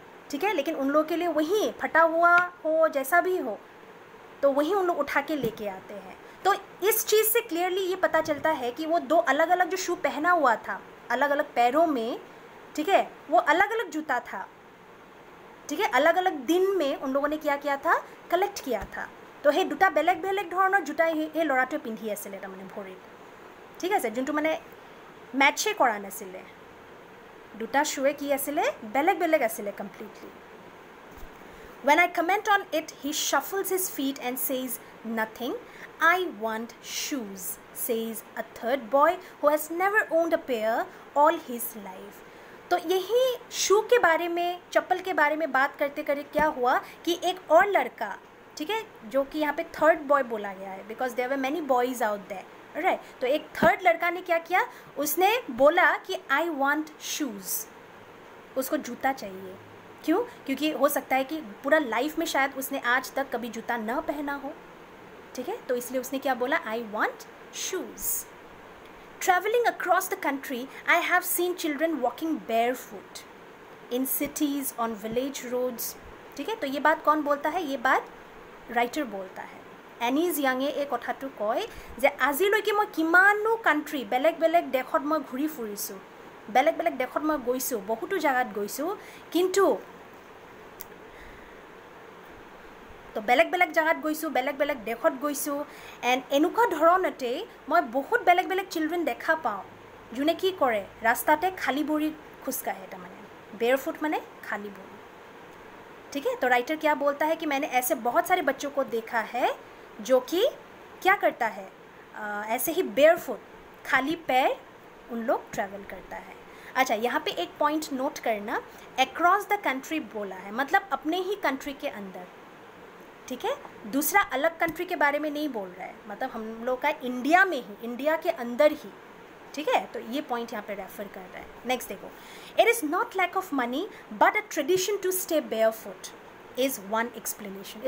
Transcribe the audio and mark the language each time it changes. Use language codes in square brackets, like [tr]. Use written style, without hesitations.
[hi] ठीक है, लेकिन उन लोगों के लिए वही फटा हुआ हो, जैसा भी हो, तो वही उन लोग उठा के लेके आते हैं. तो इस चीज़ से क्लियरली ये पता चलता है कि वो 2 अलग अलग जो शू पहना हुआ था, अलग अलग पैरों में, ठीक है, वो अलग अलग जूता था. ठीक है, अलग अलग दिन में उन लोगों ने क्या किया था, कलेक्ट किया था. [as] তো সেই দুটা বেলেগ বেলেগ ধৰণৰ জোতা এই ল'ৰাটোৱে পিন্ধি আছিলে তাৰমানে ভৰিত, ঠিক আছে, যোনটো মানে মেটচে কৰা নাছিলে, দুটা শ্বুৱে কি আছিলে বেলেগ বেলেগ আছিলে completely. [en] When I comment on it, he shuffles his feet and says nothing. I want shoes, says a third boy who has never owned a pair all his life. [hi] तो यही शू के बारे में, चप्पल के बारे में बात करते करते क्या हुआ कि एक और लड़का, ठीक है, जो कि यहाँ पे थर्ड बॉय बोला गया है [en] Because there were many boys out there, right. [hi] तो एक थर्ड लड़का ने क्या किया, उसने बोला कि [en] I want shoes, [hi] उसको जूता चाहिए। क्यों? क्योंकि हो सकता है कि पूरा लाइफ में शायद उसने आज तक कभी जूता न पहना हो, ठीक है, तो इसलिए उसने क्या बोला, [en] I want shoes. Travelling across the country I have seen children walking barefoot in cities on village roads, ठीक है। [hi] तो ये बात कौन बोलता है, ये बात राइटर बोलता है। [as] एनीज यांगे এই কথাটো কয় যে আজিলৈকে মই কিমানো কাণ্ট্ৰি বেলেগ বেলেগ দেশত মই ঘূৰি ফুৰিছোঁ, বেলেগ বেলেগ দেশত মই গৈছোঁ, বহুতো জাগাত গৈছোঁ, কিন্তু তো বেলেগ বেলেগ জাগাত গৈছোঁ, বেলেগ বেলেগ দেশত গৈছোঁ, এণ্ড এনেকুৱা ধৰণতে মই বহুত বেলেগ বেলেগ চিলড্ৰেন দেখা পাওঁ যোনে কি কৰে, ৰাস্তাতে খালী ভৰি খোজকাঢ়ে, তাৰমানে বেয়াৰফুট মানে খালী ভৰি, [hi] ठीक है। तो राइटर क्या बोलता है कि मैंने ऐसे बहुत सारे बच्चों को देखा है जो कि क्या करता है, ऐसे ही बेयरफुट खाली पैर उन लोग ट्रैवल करता है। अच्छा, यहाँ पे एक पॉइंट नोट करना, अक्रॉस द कंट्री बोला है, मतलब अपने ही कंट्री के अंदर, ठीक है, दूसरा अलग कंट्री के बारे में नहीं बोल रहा है, मतलब हम लोग का इंडिया में ही, इंडिया के अंदर ही, ठीक है। तो ये पॉइंट यहाँ पे रेफर कर रहा है। नेक्स्ट देखो, [en] It is not lack of money but a tradition to stay barefoot is one explanation.